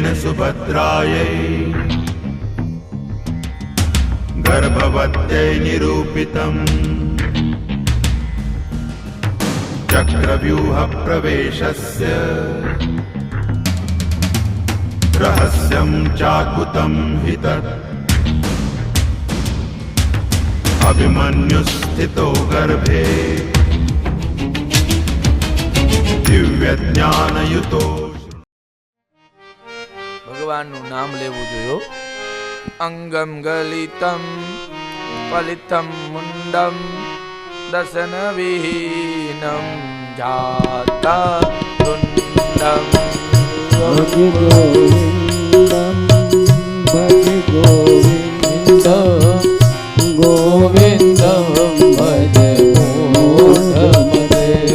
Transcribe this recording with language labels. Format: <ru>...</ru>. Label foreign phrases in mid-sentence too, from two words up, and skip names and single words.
<sa>सुभद्रायै गर्भवत्यै निरूपितम् चक्रव्यूह प्रवेशस्य रहस्यं चाकुतं हि तत् अभिमन्युस्थितो गर्भे दिव्यज्ञानयुतो।</sa> <gu>ભગવાનનું નામ લેવું જોયો.</gu> <sa>અંગમ ગલિતમ ફલિતમ મુંડમ દર્શન વિહીનમ જાતા તુંડમ ભજ ગોવિંદમ ભજ ગોવિંદમ ગોવિંદમ ભજ મૂઢમતે.</sa>